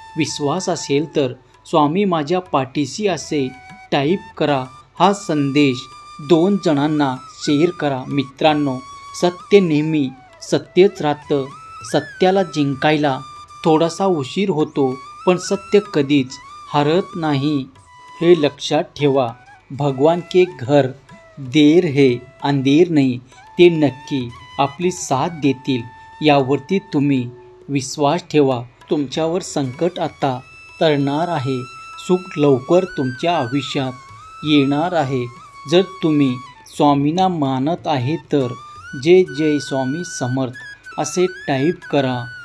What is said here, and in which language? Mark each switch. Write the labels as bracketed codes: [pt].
[mr] विश्वास असेल तर स्वामी माझ्या पाठीशी असे टाईप करा. हा संदेश 2 जणांना शेअर करा. मित्रांनो, सत्य नेहमी सत्यच राहतं. सत्याला जिंकायला थोडासा उशीर होतो, पण सत्य कधीच हरत नाही. हे लक्षात ठेवा. [hi] भगवान के घर देर है अंधेर नहीं. [mr] ते नक्की आपली साथ देतील यावरती तुम्ही विश्वास ठेवा. तुमच्यावर संकट आता टळणार आहे. सुख लवकर तुमच्या आयुष्यात येणार आहे. जर तुम्ही स्वामींना मानत आहे तर जय जय स्वामी समर्थ असे टाईप करा.